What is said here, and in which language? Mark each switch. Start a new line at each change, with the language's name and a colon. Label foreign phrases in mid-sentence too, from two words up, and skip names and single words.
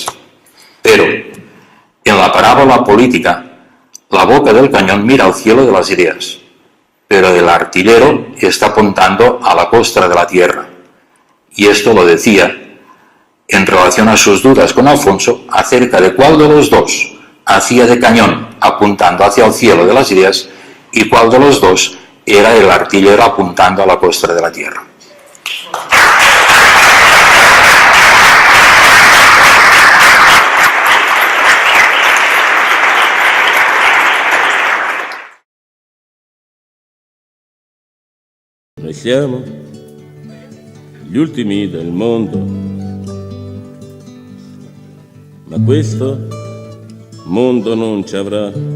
Spanish: Pero, en la parábola política, la boca del cañón mira al cielo de las ideas, pero el artillero está apuntando a la costra de la tierra. Y esto lo decía en relación a sus dudas con Alfonso acerca de cuál de los dos hacía de cañón apuntando hacia el cielo de las ideas y cuál de los dos era el artillero apuntando a la costra de la tierra.
Italian: Noi siamo gli ultimi del mondo, ma questo mondo non ci avrà.